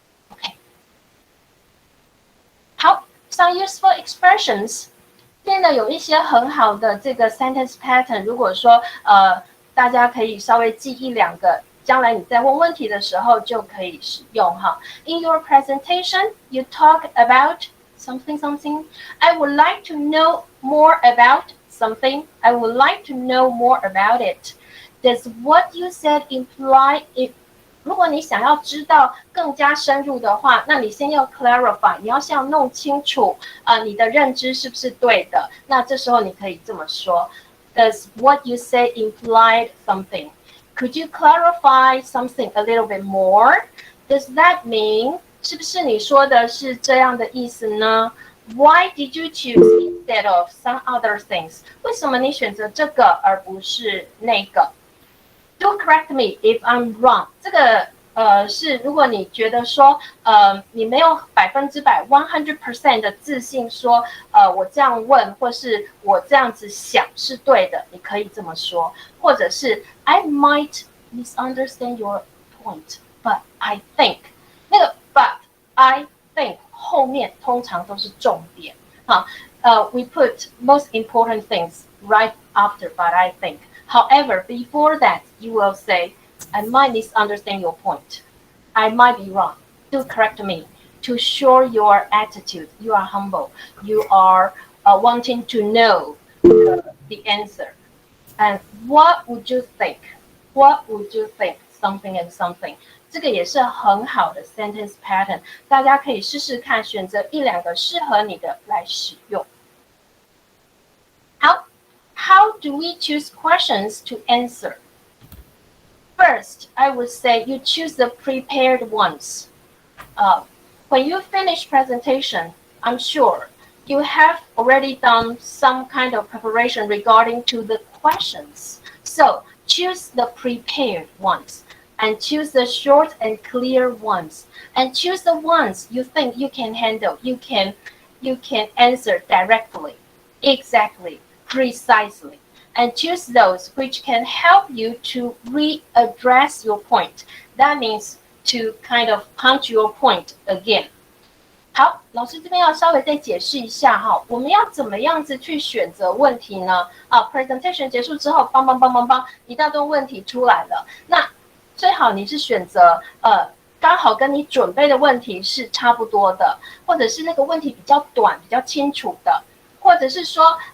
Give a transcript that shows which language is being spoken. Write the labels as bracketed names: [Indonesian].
[English] OK， 好 ，some useful expressions。 [Chinese] 现在有一些很好的这个 sentence pattern， 如果说大家可以稍微记1、2个，将来你在问问题的时候就可以使用哈。 [English] In your presentation, you talk about something something. I would like to know more about something. I would like to know more about it. Does what you said imply it? [Chinese] 如果你想要知道更加深入的话，那你先要 clarify， 你要先要弄清楚你的认知是不是对的。那这时候你可以这么说 ： Does what you say imply something? [English] Could you clarify something a little bit more? Does that mean? [Chinese] 是不是你说的是这样的意思呢？ [English] Why did you choose instead of some other things? [Chinese] 为什么你选择这个而不是那个？ [English] Do correct me if I'm wrong。 [Chinese] 这个是如果你觉得说你没有100% 100% 的自信说我这样问或是我这样子想是对的，你可以这么说，或者是 I might misunderstand your point, but I think 那个 but I think 后面通常都是重点哈。 [English] We put most important things right after but I think. However, before that, you will say, I might misunderstand your point. I might be wrong. Do correct me. To show your attitude, you are humble. You are wanting to know the answer. And what would you think? What would you think? Something and something. [Chinese] 这个也是很好的 sentence pattern. 大家可以试试看，选择1、2个适合你的来使用。好。 [English] How do we choose questions to answer? First, I would say you choose the prepared ones. When you finish presentation, I'm sure you have already done some kind of preparation regarding to the questions. So choose the prepared ones and choose the short and clear ones and choose the ones you think you can handle, you can answer directly, exactly. Precisely, and choose those which can help you to readdress your point. That means to kind of punch your point again. [Chinese] 好，老师这边要稍微再解释一下哈，我们要怎么样子去选择问题呢？presentation 结束之后，梆，一大堆问题出来了，那最好你是选择刚好跟你准备的问题是差不多的，或者是那个问题比较短、比较清楚的，或者是说。